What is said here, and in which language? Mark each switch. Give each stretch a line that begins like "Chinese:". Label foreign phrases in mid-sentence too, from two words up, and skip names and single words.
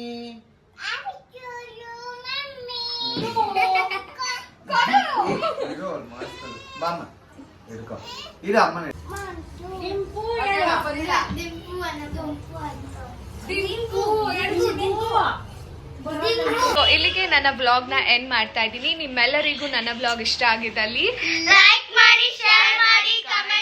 English: Happy to you, mommy.
Kannada: Iru master. ಮಾಮ. ಇರ್ಕೊ. ಇರು ಅಮ್ಮ. Dimpu ya. Dimpu anadu. ಇಲ್ಲಿಗೆ ನನ್ನ ವ್ಲಾಗ್ನ ಎಂಡ್ ಮಾಡ್ತಾ ಇದ್ದೀನಿ. ನಿಮ್ಮೆಲ್ಲರಿಗೂ ನನ್ನ ವ್ಲಾಗ್ ಇಷ್ಟ ಆಗಿದ್ದಲ್ಲಿ ಲೈಕ್ ಮಾಡಿ, ಶೇರ್ ಮಾಡಿ.